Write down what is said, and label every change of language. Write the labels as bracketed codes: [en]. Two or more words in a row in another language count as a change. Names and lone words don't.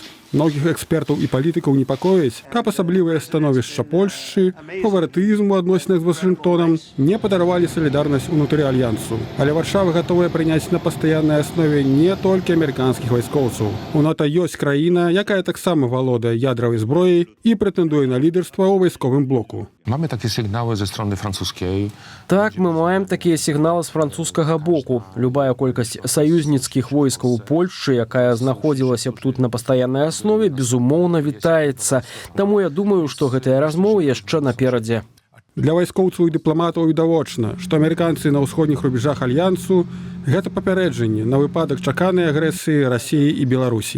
[be] Многіх экспертаў і палітыкаў непакоіць, каб асаблівае становішча Польшчы, фаварытызм у адносінах з Вашынгтонам не падарвалі салідарнасць унутры альянсу. Але Варшава гатовая прыняць на пастаяннай аснове не толькі амерыканскіх вайскоўцаў. У НАТО ёсць краіна, якая таксама валодае ядравай зброяй і прэтэндуе на лідарства ў вайсковым блоку. [pl] Mamy takie sygnały ze strony francuskiej. [be] Так, мы маем такія сігналы з французскага боку. Любая колькасць саюзніцкіх войскаў у Польшчы, якая знаходзілася б тут на пастаяннай аснове, безумоўна вітаецца. Таму я думаю, што гэтая размова яшчэ наперадзе. Для вайскоўцаў і дыпламатаў відавочна, што амерыканцы на ўсходніх рубежах альянсу гэта папярэджанне на выпадак чаканай агрэсіі Расіі і Беларусі.